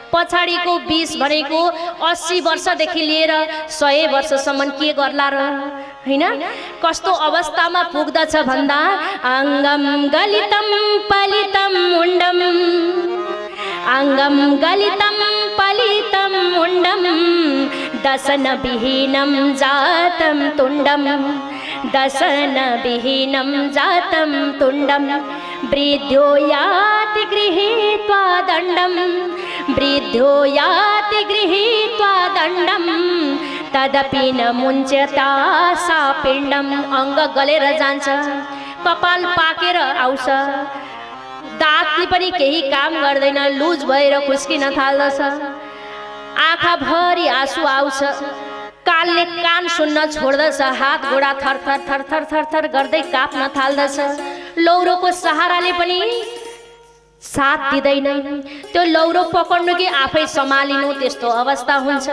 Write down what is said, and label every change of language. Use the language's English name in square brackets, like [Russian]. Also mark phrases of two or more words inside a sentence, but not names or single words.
[Nepali] पछाडिको 20 भनेको 80 वर्षदेखि लिएर 100 वर्षसम्म के गर्ला र हैन कस्तो अवस्थामा पुग्दछ भन्दा [Sanskrit] अङ्गम गलितम पलितम मुण्डम अङ्गम गलितम पलितम मुण्डम दशन विहीनं जातं तुण्डं दशन विहीनं जातं तुण्डं वृद्धो याति गृहीत्वा दण्डं वृद्धो याति गृहीत्वा दण्डं तदपि न मुञ्चता सा पिण्डम। [Nepali] अङ्ग गलेर जान्छ, कपाल पाकेर आउँछ, दाँतले पनि केही काम गर्दैन, लुज भएर खुस्किन थाल्दछ, आँखाभरि आँसु आउँछ, कानले कान सुन्न छोड्दछ, हात घुँडा थरथर थरथर थरथर गर्दै काप्न थाल्दछ, लौरोको सहाराले पनि साथ दिँदैन, त्यो लौरो पकड्नु कि आफै सम्हालिनु त्यस्तो अवस्था हुन्छ।